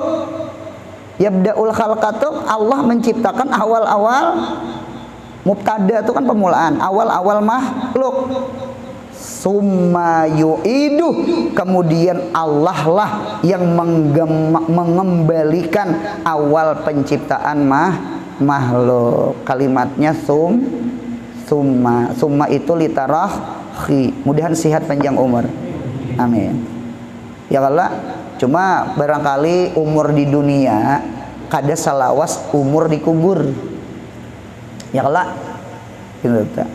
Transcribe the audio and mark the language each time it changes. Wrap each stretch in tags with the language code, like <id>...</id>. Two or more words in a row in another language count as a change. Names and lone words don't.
<ar>يبدأ الخلق</ar> <bjn>itu Allah menciptakan awal-awal, mubtada itu kan permulaan, awal-awal makhluk.</bjn> <ar>ثم يعيده,</ar> <bjn>kemudian Allah lah yang mengembalikan awal penciptaan makhluk. Kalimatnya summa itu litarahi. Mudahan sehat panjang umur. Amin. Ya Allah, cuma barangkali umur di dunia kada salawas umur di kubur. Ya Allah. Gitu ta.</bjn>